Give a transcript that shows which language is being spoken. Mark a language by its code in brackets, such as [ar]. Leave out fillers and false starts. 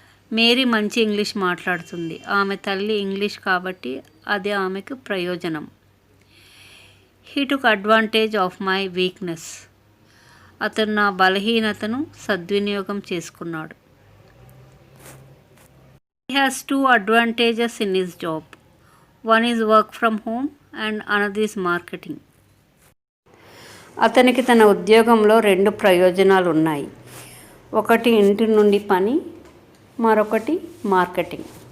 [te] Mary మంచి English మాట్లాడుతుంది, ఆమె తల్లి ఇంగ్లీష్ కాబట్టి అది ఆమెకు ప్రయోజనం. [en] He took advantage of my weakness. [te] అతను నా బలహీనతను సద్వినియోగం చేసుకున్నాడు. [en] He has 2 advantages in his job. One is work from home and another is marketing. [te] అతనికి తన ఉద్యోగంలో 2 ప్రయోజనాలు ఉన్నాయి. ఒకటి ఇంటి నుండి పని, మరొకటి మార్కెటింగ్.